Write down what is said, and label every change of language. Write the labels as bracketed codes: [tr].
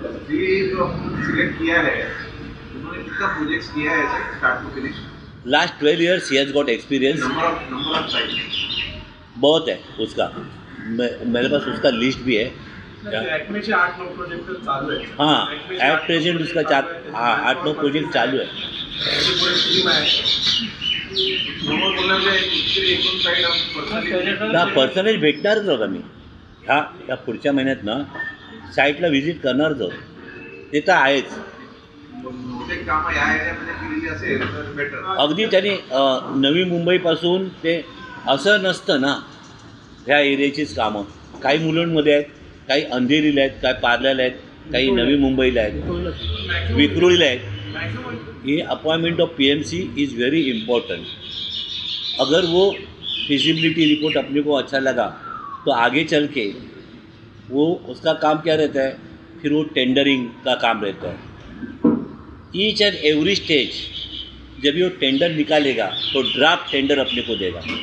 [hi] ये जो सिलेक्ट किया है, उन्होंने कितना प्रोजेक्ट्स किया है ऐसे start to finish? [en] Last 12 years ही has got experience. [hi] Number of site बहुत है उसका, मेरे पास उसका लिस्ट भी है। एक्मे से 8-9 प्रोजेक्ट चालू है। हाँ, एट प्रेजेंट उसका 8-9 प्रोजेक्ट चालू है। पूरे सिटी में आहे। [mr] समोर बोलणार जे एकूण साईड पर्सनली ना पर्सनली भेटणारच आहोत आम्ही ह्या पुढच्या महिन्यात ना साईटला व्हिजिट करणारच आहोत, ते तर आहेच। बहुतेक कामं या एरियामध्ये केलेली असेल तर बेटर। अगदी त्यांनी नवी मुंबईपासून ते असं नसतं ना, ह्या एरियाचीच कामं काही मुलुंडमध्ये आहेत, काही अंधेरीला आहेत, काही पार्ल्याला आहेत, काही नवी मुंबईला आहेत, विक्रोळीला आहेत। [hi] ये [en] Appointment of PMC is very important. [hi] अगर वो फिजिबिलिटी रिपोर्ट अपने को अच्छा लगा तो आगे चल के वो उसका काम क्या रहता है, फिर वो टेंडरिंग का काम रहता है। [en] each and every stage [hi] जब भी वो टेंडर निकालेगा तो ड्राफ्ट टेंडर अपने को देगा।